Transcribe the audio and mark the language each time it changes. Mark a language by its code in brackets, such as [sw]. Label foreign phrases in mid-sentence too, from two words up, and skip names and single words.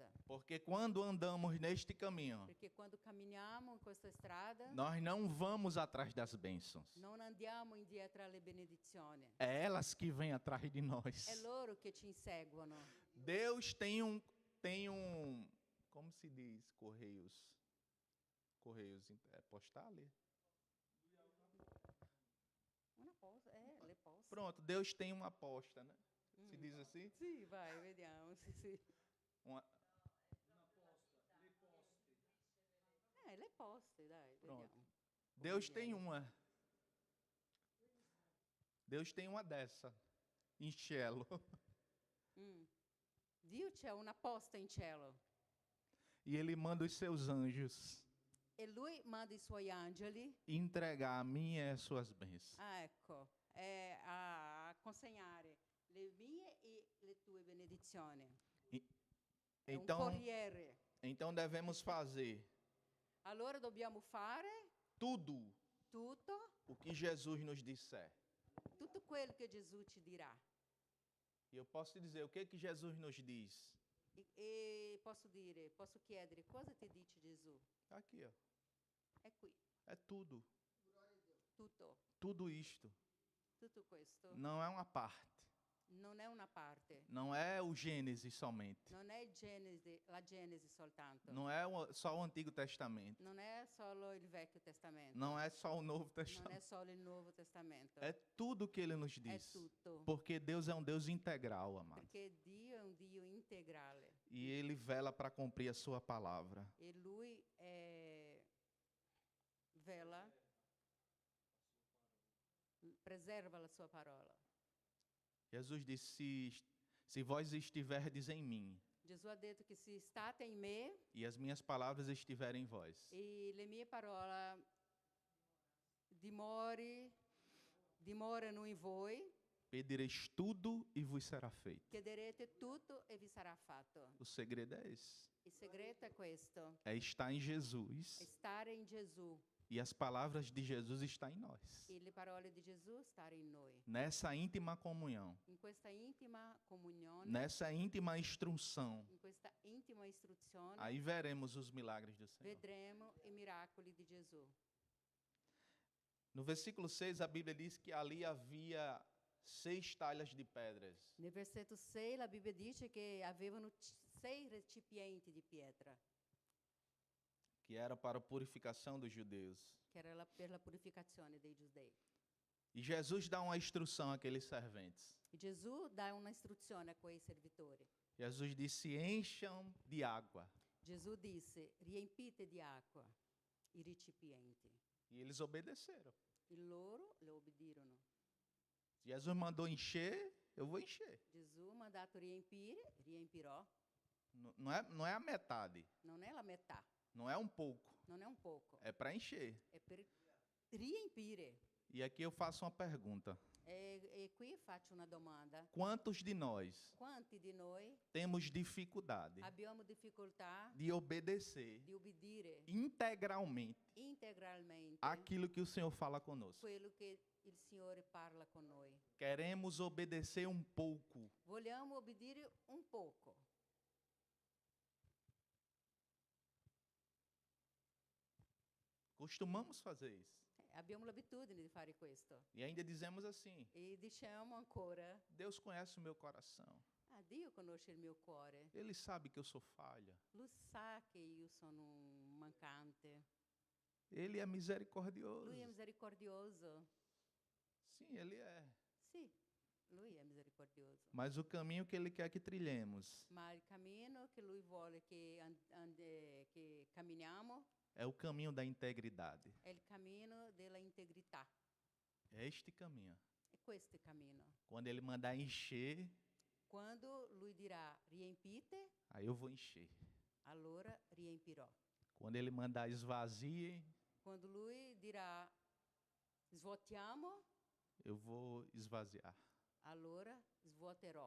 [pt] Porque quando andamos neste caminho, [it] Perché quando camminiamo in questa strada, [pt] nós não vamos atrás das bênçãos. [it] non andiamo indietro alle benedizioni. [pt] É elas que vêm atrás de nós. [it] È loro che ci inseguono. [pt] Deus tem um, como se diz, correios postales? [it] Una posta, le poste. [pt] Pronto, Deus tem uma posta, né? Se diz assim? [it] Sì, vai, vediamo. Sì. [pt] Uma, [it] Le poste, dai, [pt] Pronto. [it] vediamo. [pt] Deus tem uma. Deus tem uma dessa, em cielo. [it] Dio c'è una posta in cielo [pt] E Ele manda os seus anjos [it] e lui manda i suoi angeli [pt] entregar a mim e as suas bênçãos. [it] a consegnare le mie e le tue benedizioni. È un [pt] Então, [it] corriere. [pt] então devemos fazer [it] Allora dobbiamo fare [pt] tudo [it] tutto, [pt] o que Jesus nos disser. [it] tutto quello che Gesù ci dirà. [pt] E eu posso te dizer, o que que Jesus nos diz? [it] E posso chiedere, cosa ti dice Gesù? [pt] Aqui, ó. [it] È qui, [pt] É tudo. [it] tutto, [pt] Tudo isto. [it] tutto questo. [pt] Não é uma parte. [it] Non è una parte, [pt] Não é o Gênesis somente. [it] non è la Genesi soltanto, [pt] Não é só o Antigo Testamento. [it] non è solo il Vecchio Testamento, [pt] Não é só o Novo [it] non è [pt] Testamento. [it] solo il Nuovo Testamento, [pt] É tudo que ele nos [it] è [pt] diz. [it] tutto, [pt] Porque Deus é um Deus integral, amado. [it] perché Dio è un Dio integrale [pt] E ele vela para cumprir a sua palavra. [it] e Lui vela, preserva la sua parola. [pt] Jesus disse: se vós estiverdes em mim [it] Gesù ha detto che se state in me [pt] e as minhas palavras estiverem em vós, [it] e le mie parole dimorano in voi, [pt] pedireis tudo e vos será feito. [it] chiederete tutto e vi sarà fatto. [pt] O segredo é esse. [it] Il segreto è questo, [pt] É estar em Jesus [it] è stare in Gesù [pt] e as palavras de Jesus estão em nós. [it] e le parole di Gesù stare in noi. [pt] Nessa íntima comunhão, [it] In questa intima comunione, [pt] nessa íntima instrução, [it] in questa intima istruzione, [pt] aí veremos os milagres do Senhor. [it] vedremo i miracoli di Gesù. [pt] No versículo 6, a Bíblia diz que ali havia 6 talhas de pedras. [it] Nel versetto 6 la Bibbia dice che avevano 6 recipienti di pietra, [pt] Que era para a purificação dos judeus. [it] che era per la purificazione dei giudei. [pt] E Jesus dá uma instrução àqueles serventes. [it] E Gesù dà una istruzione a quei servitori. [pt] Jesus disse: encham de água. [it] Gesù disse, riempite di acqua i recipienti. [pt] E eles obedeceram. [it] E loro le obbedirono. [pt] Jesus mandou encher, eu vou encher. [it] Gesù mi ha dato riempire, riempirò. [pt] Não é a metade, [it] Non è la metà, [pt] não é um pouco, [it] non è un poco, [pt] é para encher. [it] è per riempire. [pt] E aqui eu faço uma pergunta. [it] E qui faccio una domanda. [pt] Quantos de nós [it] Quanti di noi [pt] temos dificuldade [it] abbiamo difficoltà [pt] de obedecer [it] di obbedire [pt] integralmente [it] integralmente [pt] aquilo que o Senhor fala conosco? [it] quello che il Signore parla con noi? [pt] Queremos obedecer um pouco, [it] Vogliamo obbedire un poco. [pt] costumamos fazer isso. [it] Abbiamo l'abitudine di fare questo. [pt] E ainda dizemos assim: [it] E diciamo ancora, [pt] Deus conhece o meu coração. [it] Dio conosce il mio cuore. [pt] Ele sabe que eu sou falha. [it] Lui sa che io sono un mancante. [pt] Ele é misericordioso. [it] Lui è misericordioso. [pt] Sim, ele é. [it] Sì, lui è misericordioso. [pt] Mas o caminho que ele quer que trilhemos [it] Ma il cammino che lui vuole che camminiamo [pt] é o caminho da integridade. [it] è il cammino della integrità. [pt] É este caminho. [it] È questo il cammino. [pt] Quando ele mandar encher, [it] Quando lui dirà riempite, [pt] aí eu vou encher. [it] allora riempirò. [pt] Quando ele mandar esvazie, [it] Quando lui dirà svuotiamo, [pt] eu vou esvaziar. [it] allora svuoterò.